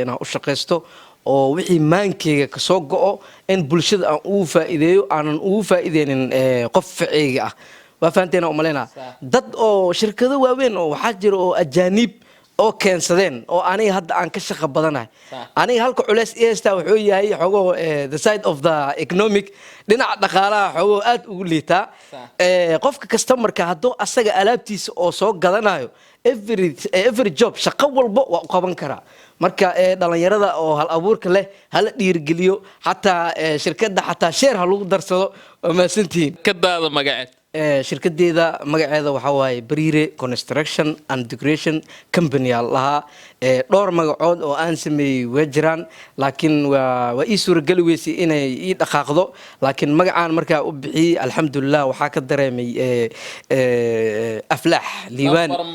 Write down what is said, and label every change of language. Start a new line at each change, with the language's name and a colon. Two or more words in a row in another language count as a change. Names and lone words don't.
Somali: inaan u shaqeysto oo wixii maankeyga ka soo go'o in bulshada aan ugu faa'iideeyo aanan ugu faa'iideynin qof ficeyga ah waa fahanteena u maleynaa dad oo shirkado waaweyn oo waxaa jira oo ajaanib oo keensadeen oo aniga hadda aan ka shaqo badanahay aniga halka culeys eesta wuxuu yahay xogo
English: the side of the economic
Somali: dhinaca dhaqaalaha xogo aad ugu liitaa qofka customerka hadduu asaga alaabtiisa oo soo gadanayo
English: every job
Somali: shaqo walba waa u qaban karaa marka dhalinyarada oo hal abuurka leh hala dhiirigeliyo xataa shirkadda xataa share ha lagu darsado oo maasantiin kadaada magaceed shirkadeeda magaceeda waxaa waaye Bariire Construction and Decoration Company lahaa dhowr magacood oo aan sameeyay way jiraan laakiin waa ii suuragali weysay inay ii dhaqaaqdo laakiin magacaan markaa u bixiyay alxamdulillah waxaa ka dareemay aflax liibaan